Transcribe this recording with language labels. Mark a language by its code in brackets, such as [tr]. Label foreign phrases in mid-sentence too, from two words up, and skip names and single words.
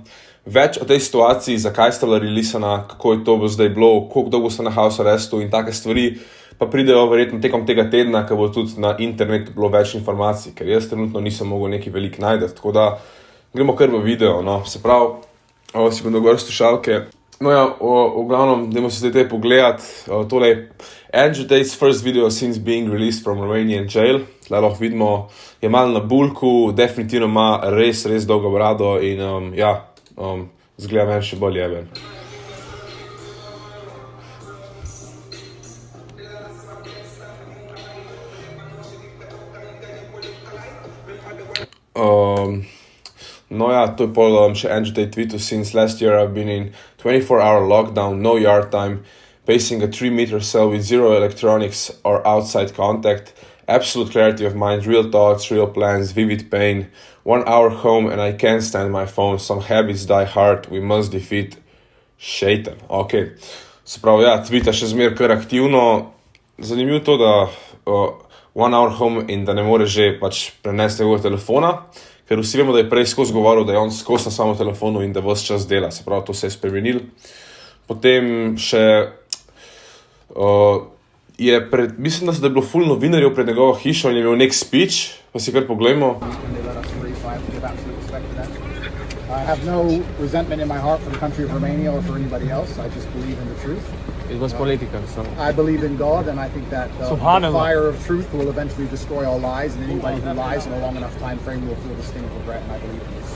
[sl] Več o tej situaciji, zakaj sta bila releasana, kako je to bo zdaj bilo, koliko dolgo sta na house arrestu in take stvari, pa pridejo verjetno tekom tega tedna, ko bo tudi na internetu bilo več informacij, ker jaz trenutno nisem mogel nekaj velik najdeti. Tako da gremo kar v video, no. Se pravi, si bom dogovoril slušalke. No ja, v glavnem, dajmo se zdaj pogledati. [en] Tole Andrew Tate's first video since being released from Romanian jail. [sl] Tle lahko vidimo, je malo na bulku, definitivno ima res dolgo brado in zgleda meni še bolj jeben. No ja, to je pol še Andrew Tate tweetu. [en] Since last year I've been in 24-hour lockdown, no yard time, pacing a 3-meter cell with zero electronics or outside contact, absolute clarity of mind, real thoughts, real plans, vivid pain, 1 hour home and I can't stand my phone, some habits die hard, we must defeat Shaitan. [sl] Ok, se pravi, ja, tweeta še zmer kar aktivno. Zanimivo to, da [en] 1 hour home [sl] in da ne more že pač prenesti njegovega telefona, ker vsi vemo, da je prej skozi govoril, da je on skozi na samo telefonu in da ves čas dela, se pravi, to se je spremenil. Potem še mislim, da je bilo ful novinarjev pred njegovo hišo in je imel nek speech, pa si kar poglejmo. [en] I have no resentment in my heart for the country of Romania or for anybody else. I just believe in the truth. It was political, so... I believe in God, and I think that the fire of truth will eventually destroy all lies, and anybody who lies in a long enough time frame will feel the sting of regret, and I believe in this.